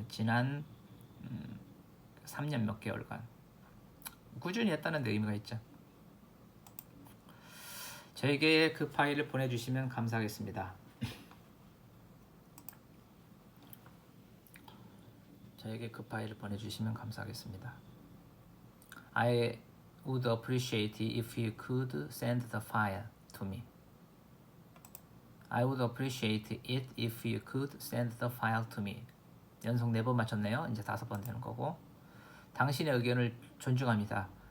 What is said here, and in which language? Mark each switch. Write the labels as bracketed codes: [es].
[ko] 지난 3년 몇 개월간 꾸준히 했다는 데 의미가 있죠. 저에게 그 파일을 보내주시면 감사하겠습니다. 저에게 그 파일을 보내주시면 감사하겠습니다. [en] I would appreciate it if you could send the file to me. I would appreciate it if you could send the file to me. [ko] 연속 4번 맞췄네요. 이제 5번 되는 거고. 당신의 의견을 존중합니다.